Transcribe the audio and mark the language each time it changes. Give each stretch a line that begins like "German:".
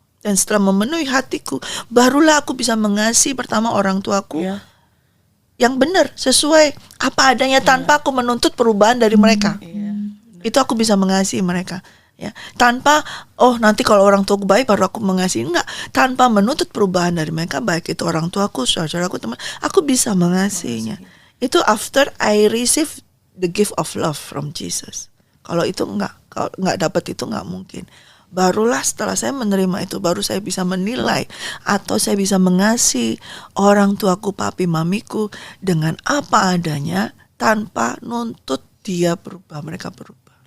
Indonesian: Dan setelah memenuhi hatiku, barulah aku bisa mengasihi pertama orang tuaku yang benar, sesuai apa adanya, tanpa aku menuntut perubahan dari mereka. Itu aku bisa mengasihi mereka. Ya, tanpa nanti kalau orang tuaku baik baru aku mengasihi, enggak, tanpa menuntut perubahan dari mereka, baik itu orang tuaku, saudaraku, teman, aku bisa mengasihinya. Itu
English: after I receive the gift of love from Jesus.
Indonesian: Kalau itu kalau enggak dapat itu enggak mungkin. Barulah setelah saya menerima itu, baru saya bisa menilai atau saya bisa mengasihi orang tuaku, papi, mamiku dengan apa adanya, tanpa nuntut dia berubah, mereka berubah.